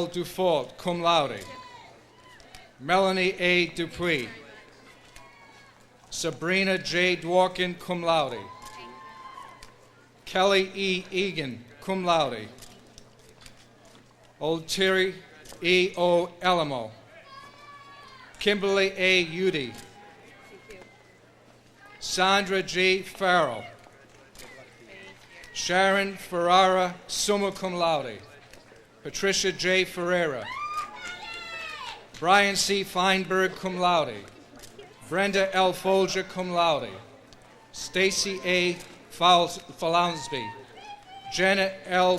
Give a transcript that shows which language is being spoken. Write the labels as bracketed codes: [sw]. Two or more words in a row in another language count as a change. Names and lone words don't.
[en] Dufault, [la] cum laude. [en] Melanie A. Dupuy. Sabrina J. Dworkin, [la] cum laude. [en] Kelly E. Egan, [la] cum laude. [en] Olteri E. O. Elamo. Kimberly A. Udy. Sandra G. Farrell. Sharon Ferrara, [la] summa cum laude. [en] Patricia J. Ferreira. Brian C. Feinberg, [la] cum laude. [en] Brenda L. Folger, [la] cum laude. [en] Stacy A. Falansby. Jenna L.